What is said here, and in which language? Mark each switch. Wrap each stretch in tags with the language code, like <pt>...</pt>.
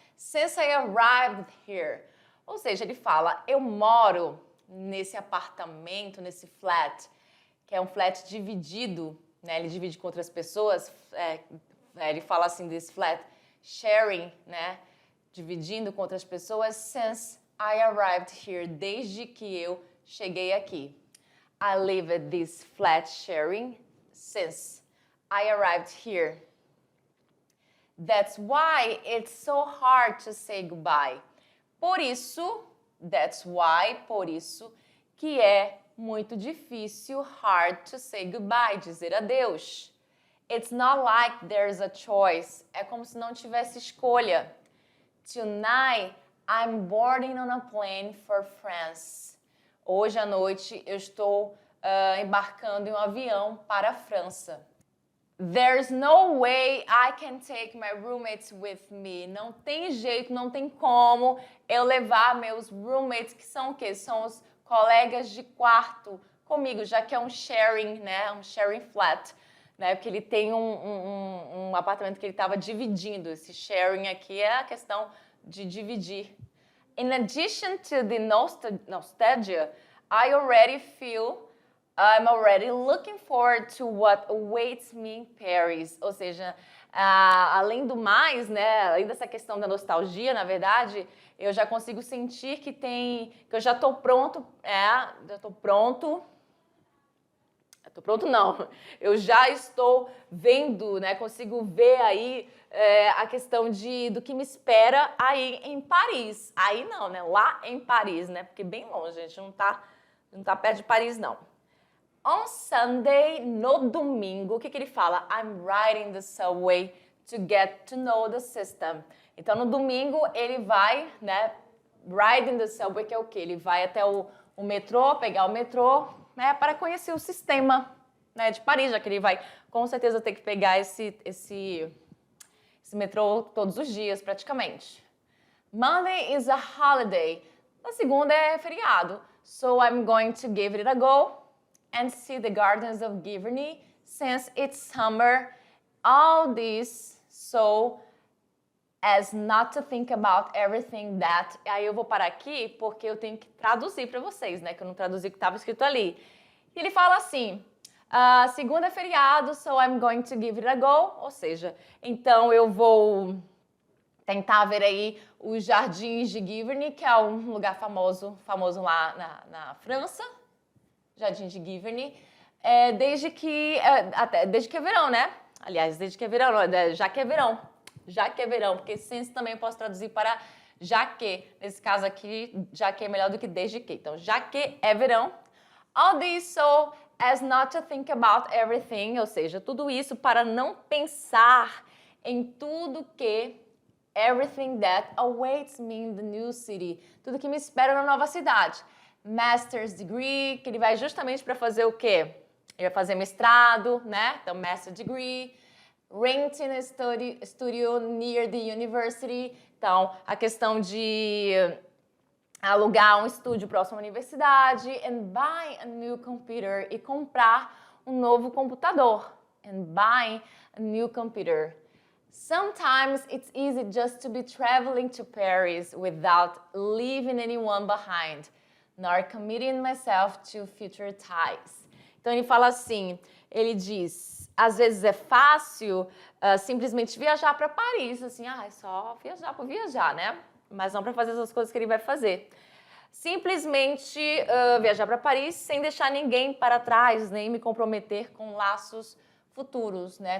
<en>Since I arrived here.</en> <pt>Ou seja, ele fala, eu moro nesse apartamento, nesse flat, que é um flat dividido, né? Ele divide com outras pessoas, ele fala assim,</pt> <en>this flat, sharing,</en> <pt>né? Dividindo com outras pessoas,</pt> <en>since I arrived here,</en> <pt>desde que eu cheguei aqui.</pt> <en>I live at this flat sharing since I arrived here. That's why it's so hard to say goodbye.</en> <pt>Por isso,</pt> <en>that's why,</en> <pt>por isso, que é muito difícil,</pt> <en>hard to say goodbye,</en> <pt>dizer adeus.</pt> <en>It's not like there's a choice.</en> <pt>É como se não tivesse escolha.</pt> <en>Tonight, I'm boarding on a plane for France.</en> <pt>Hoje à noite, eu estou embarcando em um avião para a França.</pt> <en>There's no way I can take my roommates with me.</en> <pt>Não tem jeito, não tem como eu levar meus roommates, que são o quê? São os colegas de quarto comigo, já que é um sharing, né? Um sharing flat, né? Porque ele tem um apartamento que ele estava dividindo. Esse sharing aqui é a questão de dividir.</pt> <en>In addition to the nostalgia, I already feel I'm already looking forward to what awaits me in Paris.</en> <pt>Ou seja, além do mais, né, além dessa questão da nostalgia, na verdade, eu já consigo sentir que eu já estou pronto, já estou pronto. Estou pronto não, eu já estou vendo, né, consigo ver aí a questão do que me espera aí em Paris. Aí não, né, lá em Paris, né, porque bem longe, a gente não tá perto de Paris não.</pt> <en>On Sunday,</en> <pt>no domingo, o que ele fala?</pt> <en>I'm riding the subway to get to know the system.</en> <pt>Então, no domingo, ele vai, né,</pt> <en>riding the subway,</en> <pt>que é o quê? Ele vai até o metrô, pegar o metrô, né, para conhecer o sistema, né, de Paris, já que ele vai, com certeza, ter que pegar esse metrô todos os dias, praticamente.</pt> <en>Monday is a holiday.</en> <pt>Na segunda é feriado.</pt> <en>So, I'm going to give it a go and see the gardens of Giverny, since it's summer, all this, so as not to think about everything that...</en> <pt>Aí eu vou parar aqui porque eu tenho que traduzir para vocês, né, que eu não traduzi o que estava escrito ali. E ele fala assim, segunda é feriado,</pt> <en>so I'm going to give it a go,</en> <pt>ou seja, então eu vou tentar ver aí os jardins de Giverny, que é um lugar famoso lá na França, Jardim de Giverny, desde que é verão, né? Aliás, desde que é verão, já que é verão, porque since também eu posso traduzir para já que, nesse caso aqui, já que é melhor do que desde que. Então, já que é verão,</pt> <en>all this so as not to think about everything,</en> <pt>ou seja, tudo isso para não pensar em tudo que</pt> <en>Everything that awaits me in the new city.</en> <pt>Tudo que me espera na nova cidade. Master's degree, que ele vai justamente para fazer o quê? Ele vai fazer mestrado, né? Então, master's degree.</pt> <en>Renting a studio near the university.</en> <pt>Então, a questão de alugar um estúdio próximo à universidade.</pt> <en>And buy a new computer.</en> <pt>E comprar um novo computador.</pt> <en>And buy a new computer. Sometimes it's easy just to be traveling to Paris without leaving anyone behind, nor committing myself to future ties.</en> <pt>Então ele fala assim, ele diz, às vezes é fácil simplesmente viajar para Paris, assim, é só viajar por viajar, né? Mas não para fazer as coisas que ele vai fazer. Simplesmente viajar para Paris sem deixar ninguém para trás, nem me comprometer com laços futuros, né?</pt>